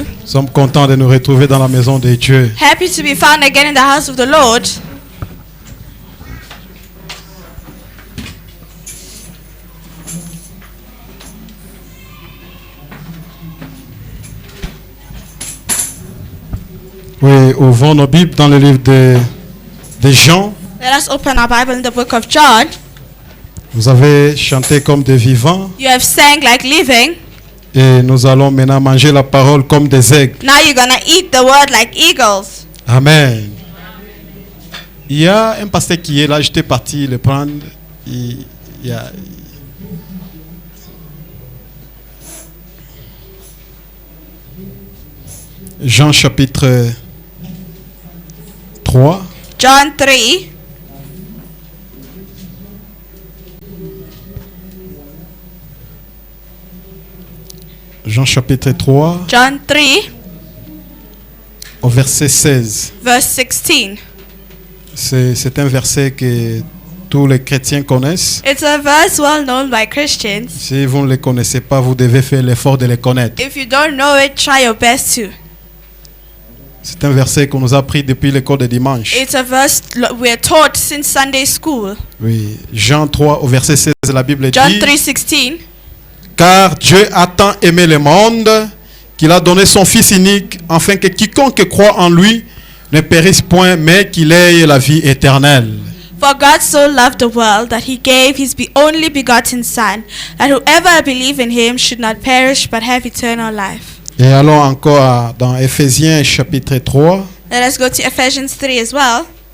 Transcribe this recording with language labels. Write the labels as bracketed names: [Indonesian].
[French] Nous sommes contents de nous retrouver dans la maison de Dieu. [English] Happy to be found again in the house of the Lord. [French] Oui, ouvrons nos Bibles dans le livre de Jean. [English] Let us open our Bible in the book of John. [French] Vous avez chanté comme des vivants [English] You have sang like living. [French] et nous allons maintenant manger la parole comme des aigles. [English] Now you're gonna eat the word like eagles. Amen. [French] Il y a un pasteur qui est là, j'étais parti le prendre. Il y a... Jean chapitre 3. [English] John 3. [French] Jean chapitre 3 [English] John 3, [French] au verset 16. [English] verse 16. [French] C'est un verset que tous les chrétiens connaissent. [English] It's a verse well known by Christians. [French] Si vous ne le connaissez pas, vous devez faire l'effort de le connaître. [English] If you don't know it, try your best to. [French] C'est un verset qu'on nous a appris depuis l'école de dimanche. [English] It's a verse we're taught since Sunday school. [French] Oui, Jean 3 au verset 16, la Bible [English] John [French] dit: [English] 3:16. [French] Car Dieu a tant aimé le monde qu'il a donné son Fils unique, afin que quiconque croit en lui ne périsse point, mais qu'il ait la vie éternelle. [English] For God so loved the world that he gave his only begotten Son, that whoever believe in him should not perish but have eternal life. [French] Et allons encore dans Éphésiens chapitre 3. [English] Let us go to Ephesians 3 as well.